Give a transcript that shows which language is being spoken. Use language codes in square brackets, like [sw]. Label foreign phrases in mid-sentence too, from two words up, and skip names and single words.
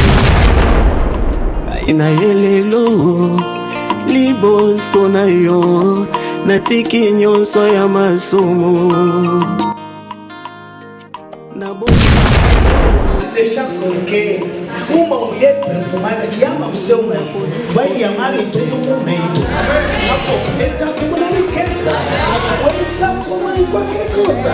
[ln] Naina elelo liboso na yo natiki nyonso ya masomo [pt] deixa porque uma mulher perfumada que ama o seu marido vai amar em todo momento. A pobreza como na riqueza, a doença como em qualquer coisa.